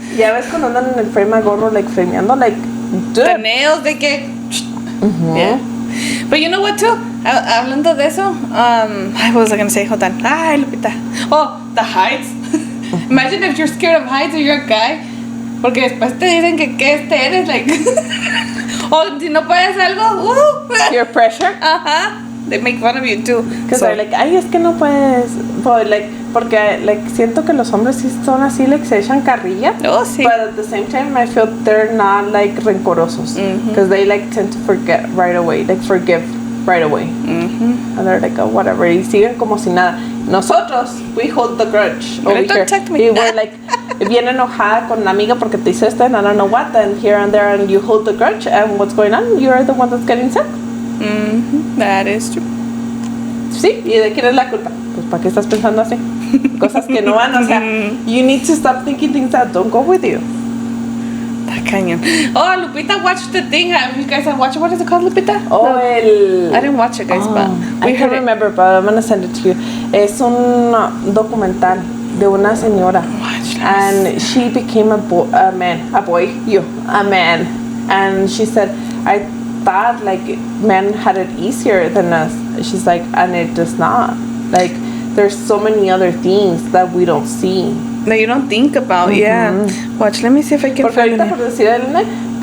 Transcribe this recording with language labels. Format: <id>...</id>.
<es>Ya ves cuando andan en el frame a gorro, like, frameando, like, dude.</es> <en>The nails, they get... Yeah. But you know what, too?</en> <es>Hablando de eso,</es> <en>what was I going to say? Hold on. Ay, Lupita. Oh, the heights. Imagine if you're scared of heights or you're a guy.</en> <es>Porque después te dicen que eres, like... o si no puedes algo,</es> <en>Your pressure? They make fun of you, too. Because they're like,</en> <es>ay, es que no puedes... But, like, porque, like, siento que los hombres sí son así, like, se echan carrilla. Oh, sí.</es> <en>But at the same time, I feel they're not, like,</en> <es>rencorosos.</es> <en>Because they, like, tend to forget right away. Like, forgive right away. And they're like, oh, whatever.</en> <es>Y siguen como si nada. Nosotros,</es> <en>we hold the grudge over here. Y we're like,</en> <es>bien enojada con la amiga porque te hizo esto</es> <en>and I don't know what, and here and there, and you hold the grudge, and what's going on? You're the one that's getting sick. That is true.</en> <es>Sí, ¿y de quién es la culpa? Pues, ¿para qué estás pensando así? Cosas que no van, o sea,</es> <en>you need to stop thinking things that don't go with you.</en> <es>Está cañón.</es> <en>Oh, Lupita watched the thing. Have you guys watched it? What is it called, Lupita? Oh, no. I didn't watch it, guys, but I can't remember, but I'm gonna send it to you.</en> <es>Es un documental de una señora.</es> <en>And she became a man. And she said, I thought like men had it easier than us. She's like, and it does not. Like, there's so many other things that we don't see. That you don't think about, yeah. Watch, let me see if I can find it.</en>